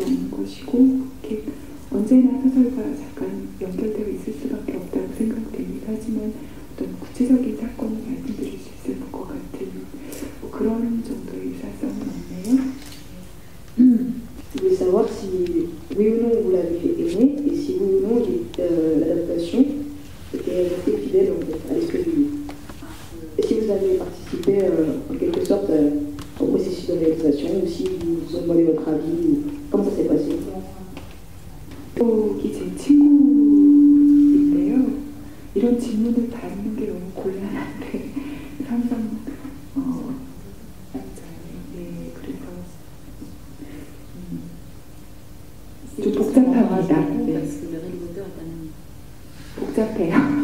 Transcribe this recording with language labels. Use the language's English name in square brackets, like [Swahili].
[Korean] 것이고 이렇게 언제나 소설과 잠깐 연결되어 있을 수밖에 없다고 생각됩니다. 하지만 어떤 구체적인 사건을 말씀드릴 수 있을 것 같은 뭐 그런 정도의 유사성은 없네요. [French] Je voulais savoir si oui ou non vous l'avez fait aimer et si oui ou non l'adaptation était restée fidèle en fait, à l'esprit du livre. Et si vous avez participé en quelque sorte au processus de réalisation ou si vous ont demandé votre avis ou comment ça s'est passé. [Korean] 이 제 친구인데요. 이런 질문을 받는 게 너무 곤란한데 항상 네, 그래서 좀 복잡합니다. 네. 복잡해요.